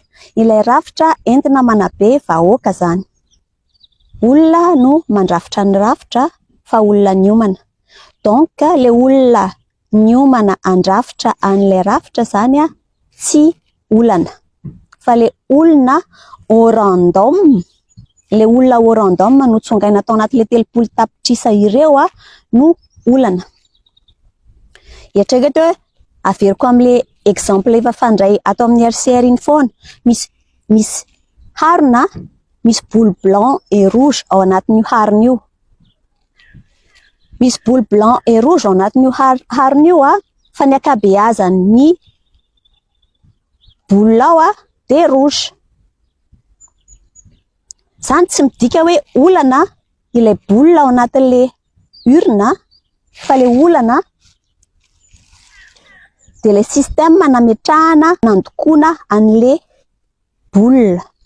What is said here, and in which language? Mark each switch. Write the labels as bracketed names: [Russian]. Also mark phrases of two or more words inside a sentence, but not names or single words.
[Malagasy] Ilay rafitra entina manabe vahoaka zany. Olona no mandrafitra ny rafitra fa olona niomana. Donc le olona niomana andrafitra an'le rafitra zany a tsy olana, fa le olona [French] au random, [Malagasy] le olona [French] au random [Malagasy] no tsongaina tao anaty le 3 tapitrisa ireo a no olana. Eritrereto hoe averiko am'le exemple efa fandray ato amin'ny RCR iny foana, misy harona, misy [French] boule blanc et rouge [Malagasy] ao anatin'io harona io. Misy [French] boule blanc et rouge [Malagasy] ao anatin'io harona io a, fa ny akabeazan'ny boule ao a [French] de rouge. [Malagasy] Zany tsy midika hoe olana ilay boule ao anatin'le urne, fa le olana [French] de le système [Malagasy] nametrahana nandokoana an'le boule.